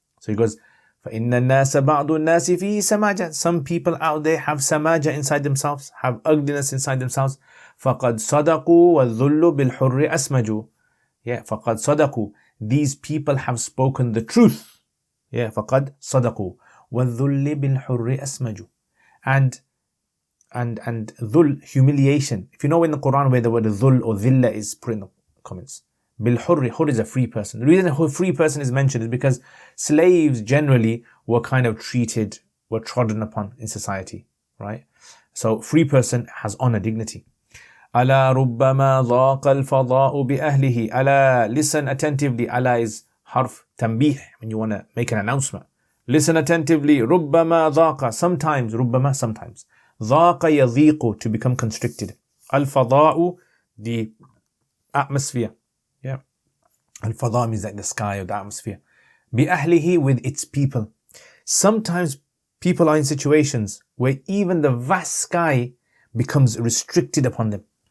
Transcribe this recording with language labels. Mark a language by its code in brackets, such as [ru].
[en] So he goes, [ar] فَإِنَّ النَّاسَ بَعْضُ النَّاسِ فِيهِ سَمَاجَةٌ. [en] Some people out there have samaja inside themselves, have ugliness inside themselves. [ar] فَقَدْ صَدَقُوا وَالذُّلُّ بِالْحُرِّ أَسْمَجُوا. [en] Yeah, [ar] فَقَدْ صَدَقُوا. [en] These people have spoken the truth. Yeah, [ar] فَقَدْ صَدَقُوا وَالذُّلِّ بِالْحُرِّ أَسْمَجُوا. [en] And dhul, humiliation. If you know in the Quran where the word dhul or dhilla is put in the comments. Bil-hurri, hur is a free person. The reason a free person is mentioned is because slaves generally were kind of treated, were trodden upon in society, right? So free person has honor, dignity. [ar] أَلَا رُبَّمَا ضَاقَ الْفَضَاءُ بِأَهْلِهِ. [en] أَلَا, listen attentively. أَلَا is harf tanbih, when you want to make an announcement. Listen attentively. [ar] رُبَّمَا ضَاقَ, [en] sometimes, [ar] رُبَّمَا, sometimes. ضَاقَ يَضِيقُ, [en] to become constricted. Al-fada'u, the atmosphere. Yeah. Al-fada' means like the sky or the atmosphere. [ar] بِأَهْلِهِ, [en] with its people. Sometimes people are in situations where even the vast sky becomes restricted upon them.